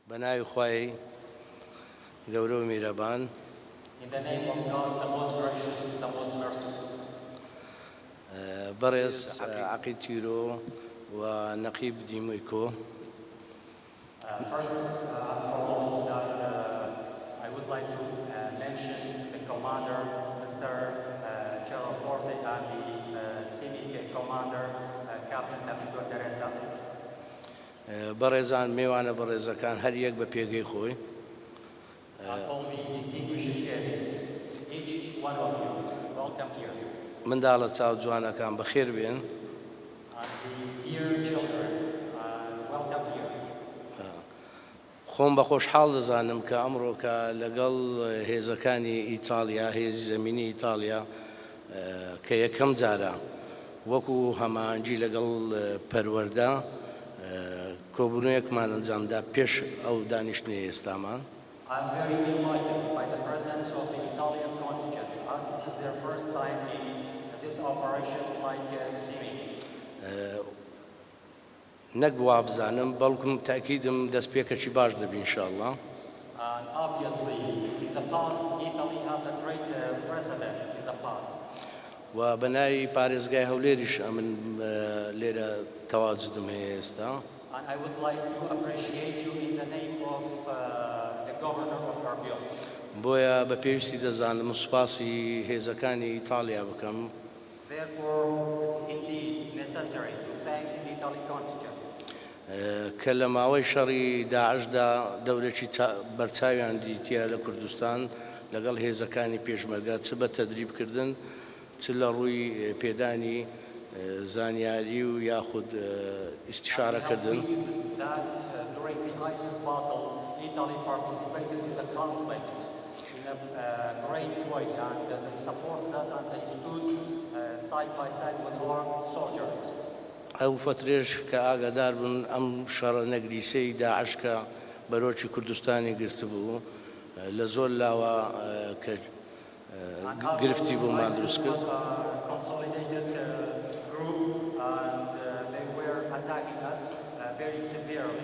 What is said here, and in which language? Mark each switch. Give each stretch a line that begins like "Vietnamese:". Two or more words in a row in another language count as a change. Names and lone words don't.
Central Kurdish: بناوی خوای گەورە و میرەبان
English: In the name of God, the most gracious, the most merciful.
Central Kurdish: بەڕێز عەقیل تیرۆ و نەقیب دیمویکۆ.
English: First and foremost, I would like to mention the commander, Mr. Gerald Forte, and the CMK commander, Captain David Teresa.
Central Kurdish: بەڕێزان میوانە بەڕێزەکان هەر یەک بە پێگەی خۆی.
English: All the distinguished guests, each one of you, welcome here.
Central Kurdish: منداڵە چاو جوانەکان بەخێر بێن.
English: And the dear children, welcome here.
Central Kurdish: خۆم بە خۆشحاڵ دەزانم کە ئەمڕۆ کە لەگەڵ هێزەکانی ئیتالیا هێزی زەمینی ئیتالیا کە یەکەم جارە وەکو هەمانجی لەگەڵ پەروەردە کۆبوونەیەکمان ئەنجامدا پێش ئەو دانیشتنی ئێستامان.
English: I'm very delighted by the presence of the Italian contingent, as it is their first time in this operation like CMK.
Central Kurdish: نەک وابزانم بەڵکم تاکیدم دەستپێکەکی باش دەبی ئینشاءالله.
English: And obviously, in the past, Italy has a great precedent in the past.
Central Kurdish: و بەناوی پارێزگای هەولێریش ئەمن لێرە تەواجدم هەیە ئێستا.
English: And I would like to appreciate you in the name of the governor of Erbil.
Central Kurdish: بۆیە بە پێویستی دەزانم سوپاسی هێزەکانی ئیتالیا بکەم.
English: Therefore, it's indeed necessary to thank the Italian contingent.
Central Kurdish: کە لە ماوەی شەڕی داعشدا دەورێکی بەرچاویان دیتیە لە کوردستان لەگەڵ هێزەکانی پێشمەرگە چ بە تەدریبکردن چ لە ڕووی پێدانی زانیاری و یاخود ئیستیشارەکردن.
English: That during the ISIS battle, Italy participated in the conflict in a great way, and they supported us and they stood side by side with our soldiers.
Central Kurdish: ئەو فترێش کە ئاگادار بن ئەم شەڕە نەگریسەی داعش کە بەرۆکی کوردستانی گرتبوو لە زۆر لاوە کە گرفتی بۆمان دروست کرد.
English: Consolidated group and they were attacking us very severely.